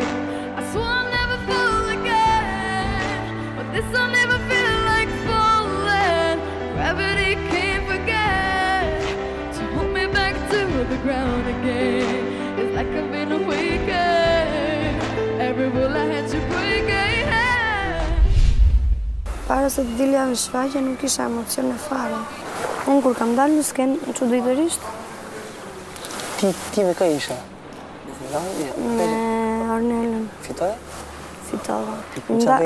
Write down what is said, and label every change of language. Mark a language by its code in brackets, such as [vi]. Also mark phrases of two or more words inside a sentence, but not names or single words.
[en] I swear I'll never fall again, but this I'll never feel like falling. Gravity can't forget to hold me back to the ground again. It's like I've been awakened. Every rule I had to break. [sq] Para se të dilja në shfaqje nuk kisha emocione fare. Unë kur kam dalë në skenë, çuditërisht, Ti me kë isha? me Arnelën, Fitoj? fitova. Qa bëjnë